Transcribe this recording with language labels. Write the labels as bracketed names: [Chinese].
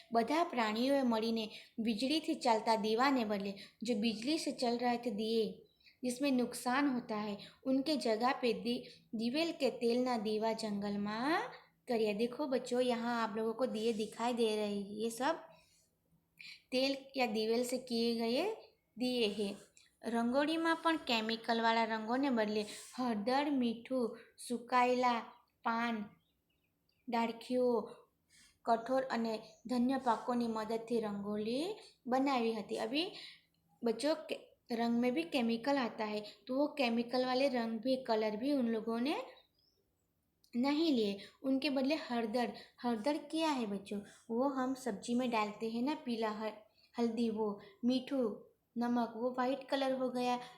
[Gujarati] બધા પ્રાણીઓએ મળીને વીજળીથી ચાલતા દીવાને [Hindi] बदले जो बिजली से चल रहे थे दिए जिसमें नुकसान होता है, उनके जगह पे दिवेल के तेल ना दीवा जंगल में करिए। देखो बच्चों, यहाँ आप लोगों को दिए दिखाई दे रहे हैं, ये सब तेल या दिवेल से किए गए दिए हैं। [Gujarati] રંગોળીમાં પણ કેમિકલવાળા રંગોને બદલે હળદર, મીઠું, સુકાયેલા પાન, ડાળખીઓ, કઠોર અને ધન્ય પાકોની મદદથી [Hindi] रंगोली बनाई [Gujarati] હતી। [Hindi] अभी बच्चों रंग में भी केमिकल आता है, तो वो केमिकल वाले रंग भी, कलर भी उन लोगों ने नहीं लिए, उनके बदले हळदर। हळदर क्या है बच्चों? वो हम सब्जी में डालते हैं ना, पीला हल्दी, वो मीठू, नमक, वो वाइट कलर हो गया।